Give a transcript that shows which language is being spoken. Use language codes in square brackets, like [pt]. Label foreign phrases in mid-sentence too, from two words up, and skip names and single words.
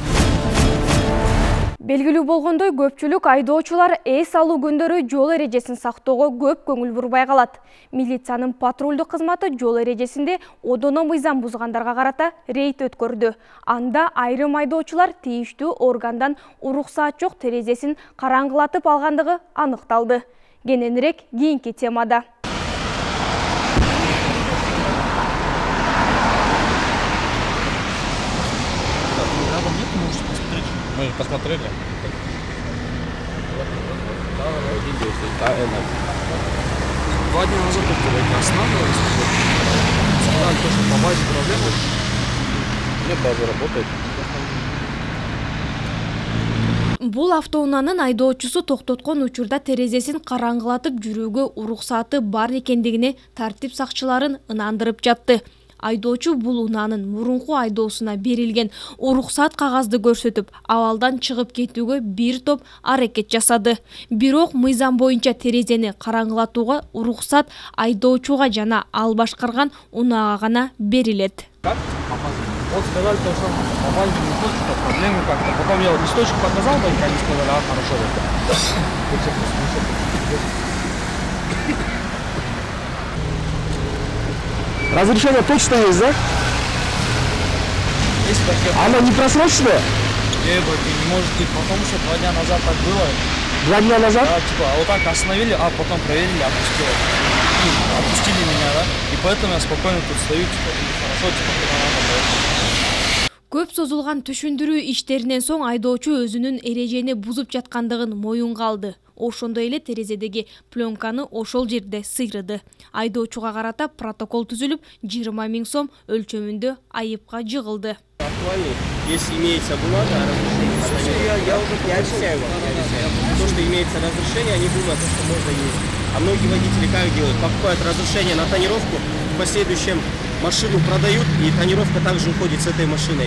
[ky] Белгилүү болгондой, көпчүлүк айдоочулар эс алуу күндөрү жол эрежесин сактоого көп көңүл бурбай калат. Милициянын патрулдук кызматы жол эрежесинде одоно мыйзам бузгандарга карата рейд өткөрдү. Анда айрым айдоочулар тийиштүү органдан уруксаат жок терезесин караңгылатып алгандыгы аныкталды. Кененирээк кийинки темада. [ru] Мы посмотрели. Два дня назад только останавливались. Сказали, что по базе проблемы. Нет, база работает. [ky] Бул автоунаанын айдоочусу токтоткон учурда терезесин караңгылатып жүрүүгө уруксааты бар экендигине тартип сакчыларын ынандырып жатты. Айдоочу бул унаанын мурунку айдоосуна берилген уруксаат кагазды көрсөтүп, абалдан чыгып кетүүгө бир топ аракет жасады. Бирок мыйзам боюнча терезени караңгылатууга уруксаат айдоочуга жана ал башкарган унаага гана берилет. [ru] Вот сказали, что попали не то, что проблемы как-то. Потом я вот листочек показал, да, и они сказали, хорошо. Разрешение точно есть, да? Есть такие. Оно не просроченное? Не может быть, потому что 2 дня назад так было. 2 дня назад? Да, типа, вот так остановили, а потом проверили, отпустили меня, да? И поэтому я спокойно тут стою, типа, хорошо, типа, куда надо. [ky] Көп созулган түшүндүрүү иштеринен соң айдоочу өзүнүн эрежени бузуп жаткандыгын моюнга алды. Ошондой эле терезедеги пленканы ошол жерде сыйрыды. Айдоочуга карата протокол түзүлүп, 20 000 сом өлчөмүндө айыпка жыгылды. [ru] Если имеется бумага о разрешении, я уже не объясняю вам. То, что имеется разрешение, они думают, что можно ездить. А многие водители как делают? Покупают разрешение на тонировку, в последующем машину продают, и тонировка также уходит с этой машиной.